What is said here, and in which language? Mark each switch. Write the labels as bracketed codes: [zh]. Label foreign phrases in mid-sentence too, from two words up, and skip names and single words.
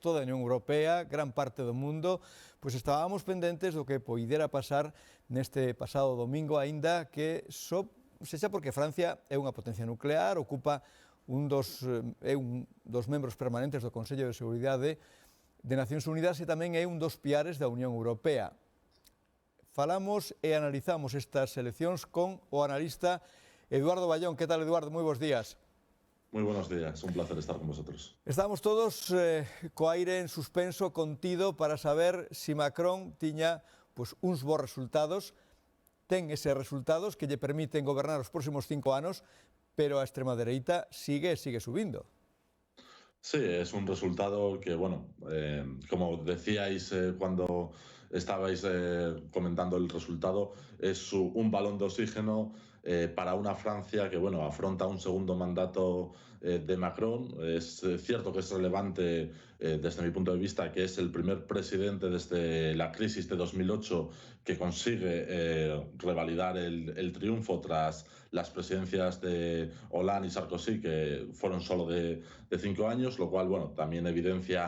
[gl] Toda a Unión Europea, gran parte do mundo, pois estábamos pendentes do que poidera pasar neste pasado domingo, aínda que só sexa porque Francia é unha potencia nuclear, ocupa un dos membros permanentes do Consello de Seguridade de Nacións Unidas e tamén é un dos piares da Unión Europea. Falamos e analizamos estas eleccións con o analista Eduardo Ballón. [es] ¿Qué tal, Eduardo? Muy buenos días. Muy buenos días, un placer estar con vosotros. [gl] Estamos todos co aire en suspenso, contido, para saber si Macron tiña uns bons resultados. Ten eses resultados que lle permiten gobernar os próximos 5 anos, pero a extrema dereita sigue subindo. [es] Sí, es un resultado que, bueno, como decíais cuando estabais comentando el resultado, es un balón de oxígeno para una Francia que, bueno, afronta un segundo mandato de Macron. Es cierto que es relevante desde mi punto de vista que es el primer presidente desde la crisis de 2008 que consigue revalidar el triunfo tras las presidencias de Hollande y Sarkozy, que fueron solo de 5 años, lo cual, bueno, también evidencia